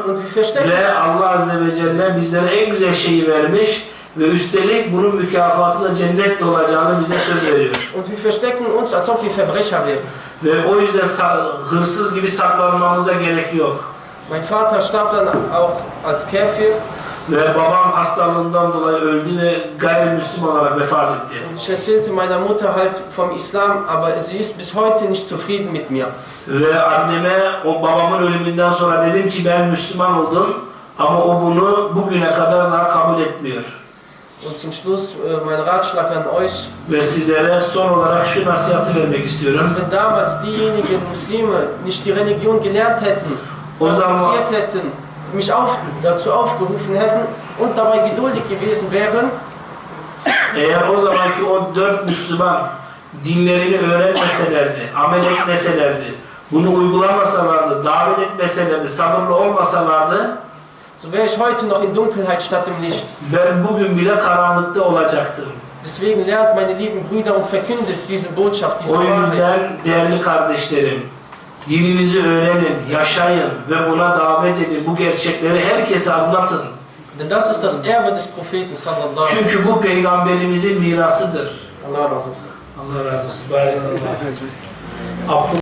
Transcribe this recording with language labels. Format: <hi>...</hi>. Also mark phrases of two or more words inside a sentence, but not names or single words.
<de>Und wir verstecken,</de> <tr>ve Allah</tr> <ar>Azze ve Celle</ar> <tr>bizlere en güzel şeyi vermiş ve üstelik bunun mükafatı da cennet olacağını bize söz veriyor.</tr> <de>und wir verstecken uns, als ob wir Verbrecher wären.</de> <tr>Ve o yüzden hırsız gibi saklanmamıza gerek yok.</tr> <de>Mein Vater starb dann auch als Kafir.</de> <tr>Ve babam hastalığından dolayı öldü ve gayrimüslim olarak vefat etti.</tr> <de>Und ich erzählte meiner Mutter halt vom Islam, aber sie ist bis heute nicht zufrieden mit mir.</de> <tr>Ve anneme o babamın ölümünden sonra dedim ki ben Müslüman oldum ama o bunu bugüne kadar daha kabul etmiyor.</tr> <de>Und zum Schluss mein Ratschlag an euch,</de> <tr>Ve sizlere son olarak şu nasihatı vermek istiyorum.</tr> <de>dass wenn damals diejenigen Muslime nicht die Religion gelernt hätten, praktiziert hätten, mich dazu aufgerufen hätten und dabei geduldig gewesen wären,</de> <tr>Eğer o zamanki o 4 Müslüman dinlerini öğrenmeselerdi, amel etmeselerdi, bunu uygulamasalardı, davet etmeselerdi, sabırlı olmasalardı,</tr> <de>so wäre ich heute noch in Dunkelheit statt im Licht.</de> <tr>ben bugün bile karanlıkta olacaktım.</tr> <de>Deswegen lernt meine lieben Brüder und verkündet diese Botschaft, diese O Wahrheit.</de> <tr>yüzden değerli kardeşlerim, dininizi öğrenin, yaşayın ve buna davet edin. Bu gerçekleri herkese anlatın.</tr> <de>Denn das ist das Erbe des Propheten</de> <ar>sallallahu aleyhi ve sellem.</ar> <tr>Çünkü bu peygamberimizin mirasıdır. Allah razı olsun. Allah razı olsun. Barakallahu.</tr>